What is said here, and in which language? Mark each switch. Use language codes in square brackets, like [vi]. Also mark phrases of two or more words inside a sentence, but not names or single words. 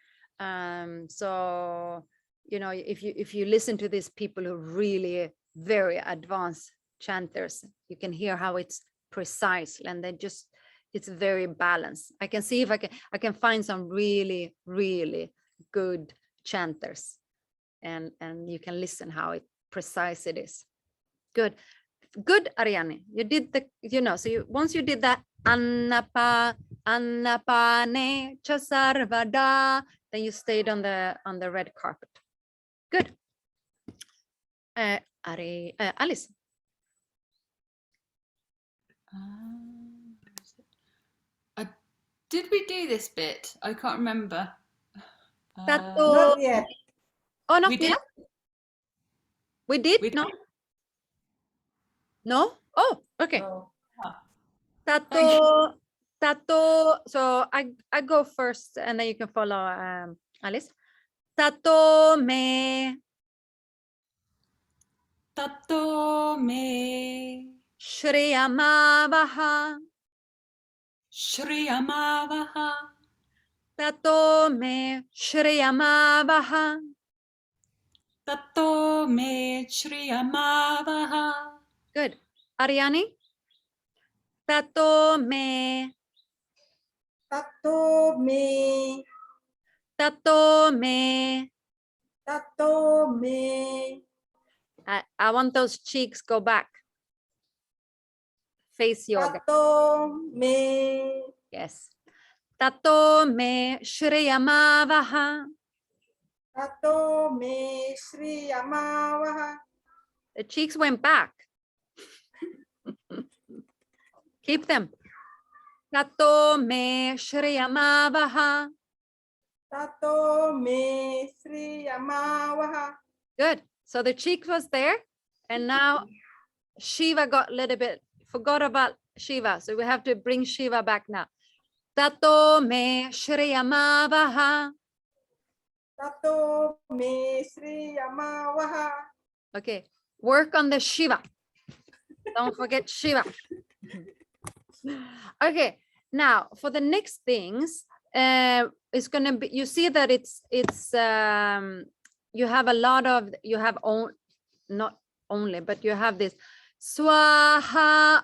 [en] So, you know, if you listen to these people who really very advanced chanters, you can hear how it's precise, and they just, it's very balanced. I can see if I can find some really, really good chanters, and you can listen how precise it is. Good, Ariane. You did the, you know, so once you did that, [sa] annapane cha sarvada, [en] then you stayed on the red carpet. Good. Alice. Did we do this bit? I can't remember. Not yet. Oh, not We did. yet. We did. We No. No. Oh, okay. No. Tato. So I go first, and then you can follow, Alice. [sa] Tato me Shriyamavaha. Shriyamavaha. Tato me Shriyamavaha. Tato me Shriyamavaha. [en] Good. Ariane. [sa] Tato me. Tato me. Tato me. Tato me. [en] I want those cheeks go back. Face yoga. [sa] Tato me. Yes. Tato me Shriyamavaha. Tato me Shriyamavaha. [en] The cheeks went back. Keep them. [sa] Tato me Shriyamavaha. Tato me Shriyamavaha. [en] Good. So the cheek was there, and now Shiva got a little bit, forgot about Shiva. So we have to bring Shiva back now. [sa] Tato me Shriyamavaha. Tato me Shriyamavaha. [en] Okay, work on the Shiva. Don't forget Shiva. Okay, now for the next things, it's gonna be, you see that it's you have a lot of, you have not only, but you have this swaha.